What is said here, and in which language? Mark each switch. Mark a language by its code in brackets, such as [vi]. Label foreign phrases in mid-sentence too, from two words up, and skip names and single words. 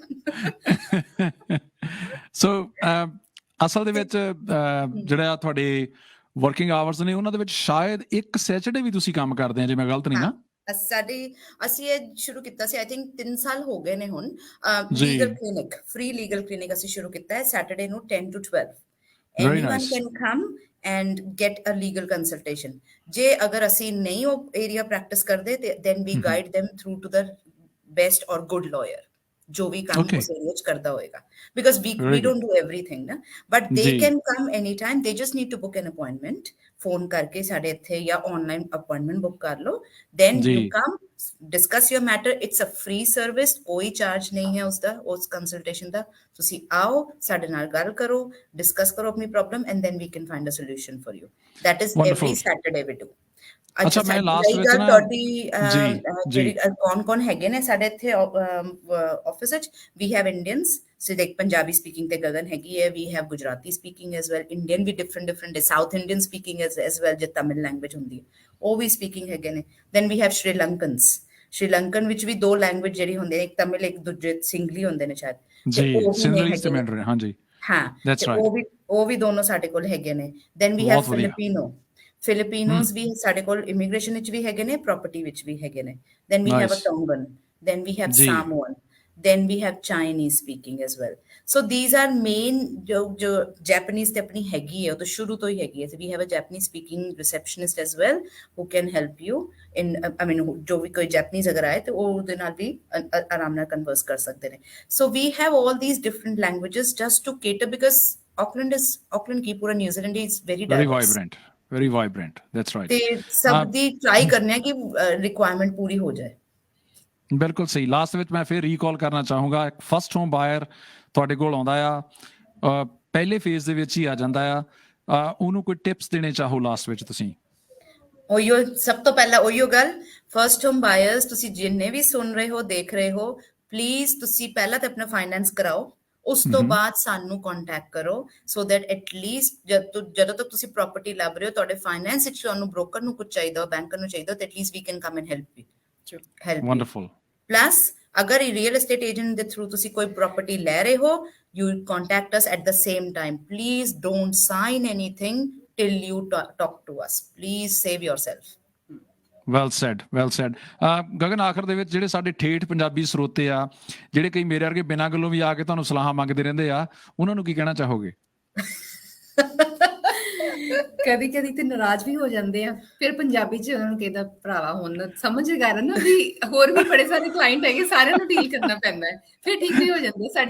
[pa] ਸੋ ਅਸਲ ਦੇ ਵਿੱਚ ਜਿਹੜਾ ਤੁਹਾਡੇ [en] working hours [pa] ਨੇ, ਉਹਨਾਂ ਦੇ ਵਿੱਚ ਸ਼ਾਇਦ ਇੱਕ ਸੈਚਰਡੇ ਵੀ ਤੁਸੀਂ ਕੰਮ ਕਰਦੇ ਆ, ਜੇ ਮੈਂ ਗਲਤ ਨਹੀਂ ਨਾ? ਅਸੀਂ ਇਹ ਸ਼ੁਰੂ ਕੀਤਾ ਸੀ, [en] I think [pa] 3 ਸਾਲ ਹੋ ਗਏ ਨੇ ਹੁਣ। [en] legal clinic, free legal clinic [pa] ਅਸੀਂ ਸ਼ੁਰੂ ਕੀਤਾ ਹੈ ਸੈਟਰਡੇ ਨੂੰ 10 to 12। [en] Anyone can come and get a legal consultation। [pa] ਜੇ ਅਗਰ ਅਸੀਂ ਨਹੀਂ ਉਹ ਏਰੀਆ ਪ੍ਰੈਕਟਿਸ ਕਰਦੇ ਤੇ [en] then we guide them through to the best or good lawyer, [pa] ਜੋ ਵੀ ਕੰਮ ਉਸ ਏਰੀਆ 'ਚ ਕਰਦਾ ਹੋਏਗਾ, [en] because we don't do everything ਨਾ, but they can come anytime, they just need to book an appointment, [pa] ਫੋਨ ਕਰਕੇ ਸਾਡੇ ਇੱਥੇ, ਜਾਂ [en] online appointment [pa] ਬੁੱਕ ਕਰ ਲਓ, [en] then you come discuss your matter। it's a free service, [pa] ਕੋਈ ਚਾਰਜ ਨਹੀਂ ਹੈ ਉਸਦਾ, ਉਸ ਕੰਸਲਟੇਸ਼ਨ ਦਾ। ਤੁਸੀਂ ਆਓ, ਸਾਡੇ ਨਾਲ ਗੱਲ ਕਰੋ, ਡਿਸਕਸ ਕਰੋ ਆਪਣੀ ਪ੍ਰੋਬਲਮ, [en] and then we can find a solution for you। that is every Saturday we do। [pa] ਅੱਛਾ, ਮੈਂ ਲਾਸਟ ਵਿੱਚ ਨਾ ਜਿਹੜੀ ਕੌਣ ਹੈਗੇ ਨੇ ਸਾਡੇ ਇੱਥੇ ਆਫਿਸ ਵਿੱਚ, [en] we have Indians, so like Punjabi speaking [pa] ਤੇ ਗਗਨ ਹੈਗੀ ਹੈ, [en] we have Gujarati speaking as well, Indian ਵੀ different ਹੈ, South Indian speaking as well, [pa] ਜੇ [en] Tamil language [pa] ਹੁੰਦੀ ਹੈ ਉਹ ਵੀ ਸਪੀਕਿੰਗ ਹੈਗੇ ਨੇ। [en] then we have Sri Lankans, [pa] Sri Lankan ਵਿੱਚ ਵੀ 2 ਲੈਂਗੁਏਜ ਜਿਹੜੀ ਹੁੰਦੇ ਨੇ, ਇੱਕ ਤਮਿਲ, ਇੱਕ ਦੂਜੇ ਸਿੰਗਲੀ ਹੁੰਦੇ ਨੇ ਸ਼ਾਇਦ। ਹਾਂ, ਉਹ ਵੀ ਦੋਨੋਂ ਸਾਡੇ ਕੋਲ ਹੈਗੇ ਨੇ। [en] then we have Filipinos [pa] ਵੀ ਸਾਡੇ ਕੋਲ ਇਮੀਗ੍ਰੇਸ਼ਨ ਵਿੱਚ ਵੀ ਹੈਗੇ ਨੇ, ਪ੍ਰਾਪਰਟੀ ਵਿੱਚ ਵੀ ਹੈਗੇ ਨੇ। [en] then we have a Tongan, then we have Samoan, then we have Chinese speaking as well। so these are main [pa] ਜੋ Japanese ਤੇ ਆਪਣੀ ਹੈਗੀ ਹੈ, ਉਹ ਤਾਂ ਸ਼ੁਰੂ ਤੋਂ ਹੀ ਹੈਗੀ ਹੈ। [en] we have a Japanese speaking receptionist as well who can help you in I mean [pa] ਜੋ ਵੀ ਕੋਈ Japanese ਅਗਰ ਆਏ ਤੇ ਉਹ ਉਹਦੇ ਨਾਲ ਵੀ ਆਰਾਮ ਨਾਲ ਕਨਵਰਸ ਕਰ ਸਕਦੇ ਨੇ। [en] so we have all these different languages just to cater, because Auckland [pa] ਕੀ ਪੂਰਾ ਨਿਊਜ਼ੀਲੈਂਡ [en] is very vibrant, that's right। [pa] ਤੇ ਸਭ ਦੀ ਟਰਾਈ ਕਰਨੇ ਆ ਕਿ ਰਿਕੁਆਇਰਮੈਂਟ ਪੂਰੀ ਹੋ ਜਾਏ। ਬਿਲਕੁਲ ਸਹੀ। ਲਾਸਟ ਵਿੱਚ ਮੈਂ ਫਿਰ ਰੀਕਾਲ ਕਰਨਾ ਚਾਹੂੰਗਾ, ਇੱਕ [en] first home buyer [pa] ਤੁਹਾਡੇ ਕੋਲ ਆਉਂਦਾ ਆ, ਪਹਿਲੇ ਫੇਜ਼ ਦੇ ਵਿੱਚ ਹੀ ਆ ਜਾਂਦਾ ਆ, ਉਹਨੂੰ ਕੋਈ ਟਿਪਸ ਦੇਣੇ ਚਾਹੋ ਲਾਸਟ ਵਿੱਚ ਤੁਸੀਂ? ਉਹੀਓ ਸਭ ਤੋਂ ਪਹਿਲਾਂ ਉਹੀਓ ਗੱਲ, [en] first home buyers [pa] ਤੁਸੀਂ ਜਿੰਨੇ ਵੀ ਸੁਣ ਰਹੇ ਹੋ, ਦੇਖ ਰਹੇ ਹੋ, ਪਲੀਜ਼ ਤੁਸੀਂ ਪਹਿਲਾਂ ਤਾਂ ਆਪਣਾ ਫਾਈਨੈਂਸ ਕਰਾਓ, ਉਸ ਤੋਂ ਬਾਅਦ ਸਾਨੂੰ ਕੰਟੈਕਟ ਕਰੋ, [en] so that at least [pa] ਜਦੋਂ ਤੱਕ ਤੁਸੀਂ ਪ੍ਰਾਪਰਟੀ ਲੱਭ ਰਹੇ ਹੋ, ਤੁਹਾਡੇ ਫਾਈਨੈਂਸ ਵਿੱਚ ਤੁਹਾਨੂੰ ਬ੍ਰੋਕਰ ਨੂੰ ਕੁਝ ਚਾਹੀਦਾ, ਬੈਂਕਰ ਨੂੰ ਚਾਹੀਦਾ, ਤੇ [en] at least we can come and help you. wonderful. plus [pa] ਅਗਰ [en] real estate agent [pa] ਦੇ ਥਰੂ ਤੁਸੀਂ ਕੋਈ ਪ੍ਰਾਪਰਟੀ ਲੈ ਰਹੇ ਹੋ, [en] you contact us at the same time। please don't sign anything till you talk to us। please save yourself। well said [pa] ਗਗਨ, ਆਖਰ ਦੇ ਵਿੱਚ ਜਿਹੜੇ ਸਾਡੇ ਠੇਠ ਪੰਜਾਬੀ ਸਰੋਤੇ ਆ, ਜਿਹੜੇ ਕਈ ਮੇਰੇ ਵਰਗੇ ਬਿਨਾਂ ਗੱਲੋਂ ਵੀ ਆ ਕੇ ਤੁਹਾਨੂੰ ਸਲਾਹਾਂ ਮੰਗਦੇ ਰਹਿੰਦੇ ਆ, ਉਹਨਾਂ ਨੂੰ ਕੀ ਕਹਿਣਾ ਚਾਹੋਗੇ? ਕਦੀ ਤੇ ਨਾਰਾਜ਼ ਵੀ ਹੋ ਜਾਂਦੇ ਆ, ਫਿਰ ਪੰਜਾਬੀ ਚ ਉਹਨਾਂ ਨੂੰ ਕਹਿੰਦਾ ਭਰਾਵਾ ਹੁਣ ਸਮਝ ਗਏ ਨਾ ਵੀ ਹੋਰ ਵੀ ਬੜੇ ਸਾਰੇ ਕਲਾਇੰਟ ਹੈਗੇ, ਸਾਰਿਆਂ ਨੂੰ ਡੀਲ ਕਰਨਾ ਪੈਂਦਾ ਹੈ, ਫਿਰ ਠੀਕ ਵੀ ਹੋ ਜਾਂਦੇ।